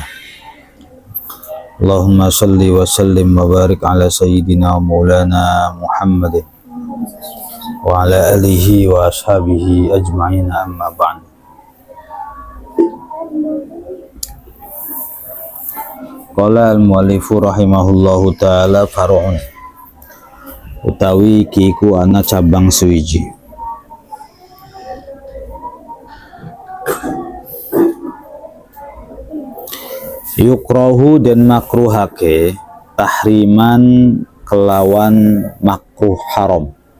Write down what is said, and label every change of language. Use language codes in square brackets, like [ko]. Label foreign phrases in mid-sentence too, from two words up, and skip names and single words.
[ar] اللهم صل وسلم وبارك على سيدنا ومولانا محمد وعلى آله وأصحابه أجمعين أما بعد. قال المؤلف رحمه الله تعالى فرع, [jv] utawi kiku ana cabang suwiji. Yukrahu dan makruhake tahriman kelawan makruh haram.